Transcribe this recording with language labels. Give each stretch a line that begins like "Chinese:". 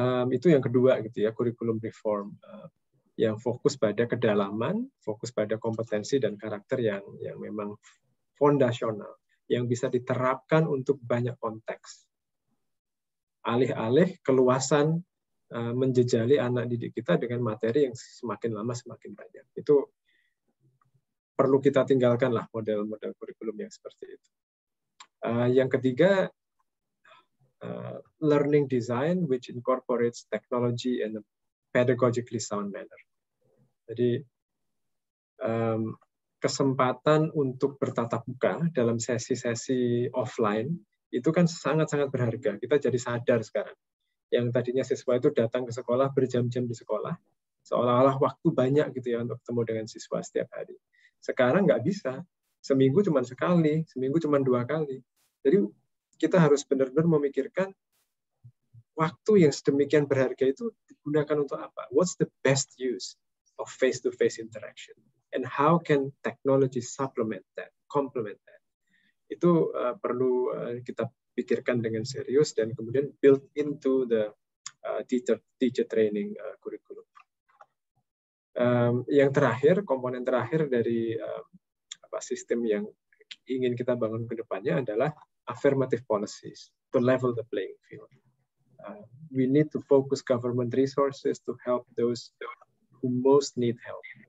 Indonesian: Itu yang kedua, gitu ya, kurikulum reform yang fokus pada kedalaman, fokus pada kompetensi dan karakter yang memang fondasional, yang bisa diterapkan untuk banyak konteks. Alih-alih keluasan menjejali anak didik kita dengan materi yang semakin lama semakin banyak. Itu perlu kita tinggalkanlah model-model kurikulum yang seperti itu. Yang ketiga,
English: learning design which incorporates technology in a pedagogically sound manner.
Indonesian: Jadi kesempatan untuk bertatap muka dalam sesi-sesi offline itu kan sangat-sangat berharga. Kita jadi sadar sekarang. Yang tadinya siswa itu datang ke sekolah berjam-jam di sekolah, seolah-olah waktu banyak, gitu ya, untuk ketemu dengan siswa setiap hari. Sekarang nggak bisa. Seminggu cuma sekali, seminggu cuma 2 kali. Jadi kita harus benar-benar memikirkan waktu yang sedemikian berharga itu digunakan untuk apa?
English: What's the best use of face-to-face interaction? And how can technology supplement that, complement that?
Indonesian: Itu perlu kita pikirkan dengan serius dan kemudian
English: build into the teacher training curriculum.
Indonesian: Yang terakhir, komponen terakhir dari sistem yang ingin kita bangun ke depannya adalah
English: affirmative policies to level the playing field. We need to focus government resources to help those who most need help.